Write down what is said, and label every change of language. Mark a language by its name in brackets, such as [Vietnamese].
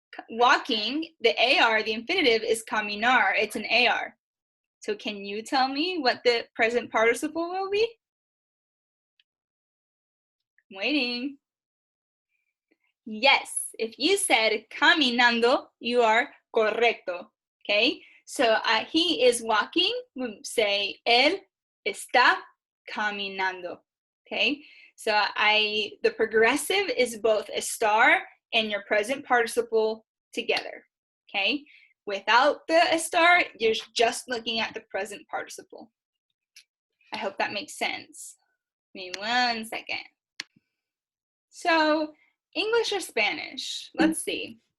[English] walking, the AR, the infinitive, is caminar. It's an AR. So can you tell me what the present participle will be? I'm waiting. Yes, if you said caminando, you are correcto. Okay, so he is walking. We say [Spanish] él está caminando. [English] Okay, so the progressive is both estar and your present participle together. Okay, without the estar, you're just looking at the present participle. I hope that makes sense. Give me 1 second. So English or Spanish? Let's see.